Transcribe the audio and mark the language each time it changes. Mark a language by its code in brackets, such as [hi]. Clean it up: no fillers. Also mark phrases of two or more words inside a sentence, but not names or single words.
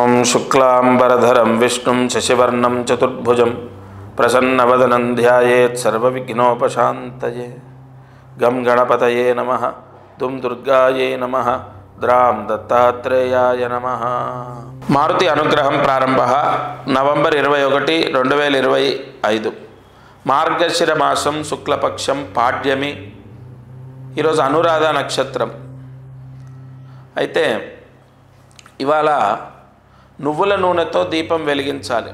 [sa] शुक्लांबरधरं विष्णुं शशिवर्णं चतुर्भुजं प्रसन्नवदनं ध्यायेत् सर्वविघ्नोपशान्तये। गं गणपतये नमः, दुं दुर्गायै नमः, द्रां दत्तात्रेयाय नमः। [te] మారుతి అనుగ్రహం ప్రారంభः నవంబర్ 21, 2025 మార్గశిర మాసం శుక్లపక్షం పాడ్యమి. ఈరోజు అనురాధ నక్షత్రం. అయితే ఇవాళ నువ్వుల నూనెతో దీపం వెలిగించాలి.